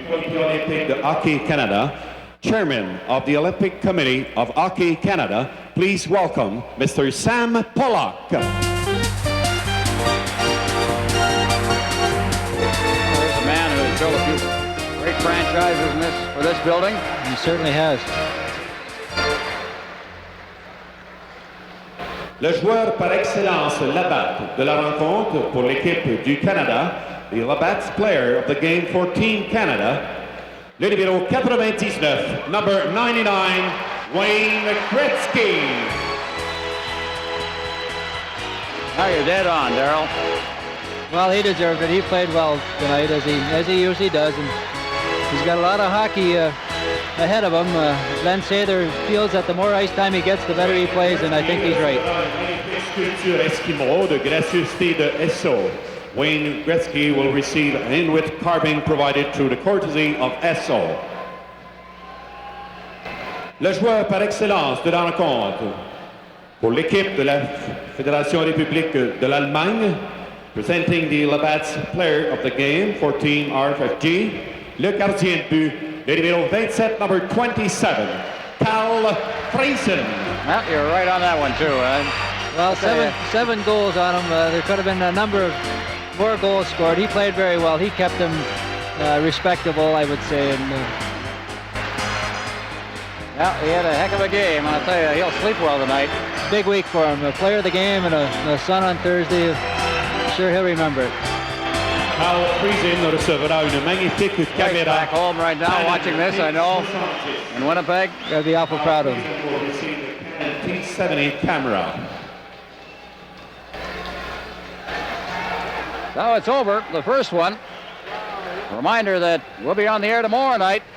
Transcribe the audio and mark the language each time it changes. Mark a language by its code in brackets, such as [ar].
[en] The Hockey Canada, Chairman of the Olympic Committee of Hockey Canada, please welcome Mr. Sam Pollock. There's a man who has built a few great franchises for this building. He certainly has. [fr] Le joueur par excellence Labatt de la rencontre pour l'équipe du Canada, [en] the Labatt's Player of the Game for Team Canada, [fr] le numéro 99, [en] number 99, [fr] Wayne Gretzky. [en] Now you're dead on, Darryl. Well, he deserved it. He played well tonight, as he usually does, and he's got a lot of hockey ahead of him. Glenn Sather feels that the more ice time he gets, the better he plays, and I think he's right. [fr] Sculpture Eskimo de gracieuseté de Esso. [en] Wayne Gretzky will receive an Inuit carving provided through the courtesy of Esso. [fr] Le joueur par excellence de la rencontre pour l'équipe de la Fédération République de l'Allemagne, [en] presenting the Labatt's Player of the Game for Team RFG, [fr] le gardien de but, le numéro 27, [en] number 27, [fr] Cal Friesen. [en] Well, you're right on that one, too. Well, seven goals on him. There could have been a number of more goals scored. He played very well. He kept them respectable, I would say. And, well, he had a heck of a game. I'll tell you, he'll sleep well tonight. Big week for him. A player of the game and a son on Thursday. I'm sure he'll remember it. [fr] Cal Friesen recevra une magnifique [en] He's [fr] caméra. [en] back home right now watching this, I know, in Winnipeg. Gotta be awful proud of him. T70 camera. So it's over, the first one. Reminder that we'll be on the air tomorrow night.